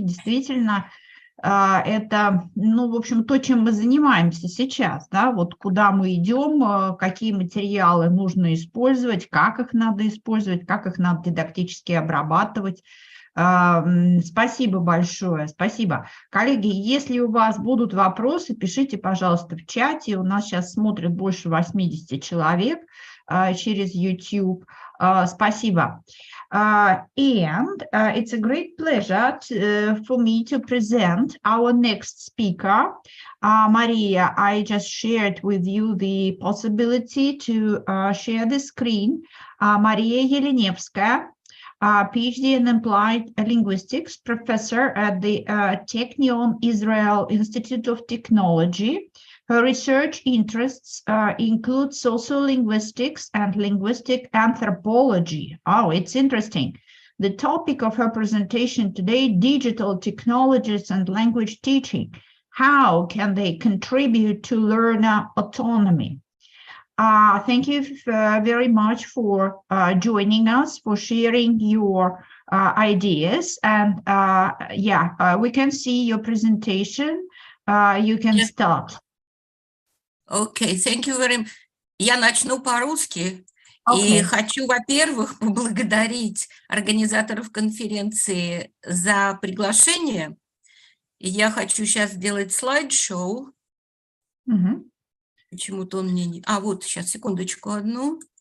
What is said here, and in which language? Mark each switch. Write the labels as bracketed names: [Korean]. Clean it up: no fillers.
[Russian] Действительно, это, ну, в общем, то, чем мы занимаемся сейчас, да, вот куда мы идем, какие материалы нужно использовать, как их надо использовать, как их надо дидактически обрабатывать. Спасибо большое, спасибо. Коллеги, если у вас будут вопросы, пишите, пожалуйста, в чате. У нас сейчас смотрят больше 80 человек через YouTube. Спасибо. [English] And it's a great pleasure for me to present our next speaker. Maria, I just shared with you the possibility to share the screen. Maria Yelenevskaya, PhD in Applied Linguistics, professor at the Technion Israel Institute of Technology. Her research interests include sociolinguistics and linguistic anthropology. Oh, it's interesting. The topic of her presentation today, digital technologies and language teaching. How can they contribute to learner autonomy? Thank you very much for joining us, for sharing your ideas. And we can see your presentation. You can start. Окей, thank you very much. [Russian] Я начну по-русски. И хочу, во-первых, поблагодарить организаторов конференции за приглашение. И я хочу сейчас сделать слайд-шоу. Почему-то он мне не... вот, сейчас, секундочку одну.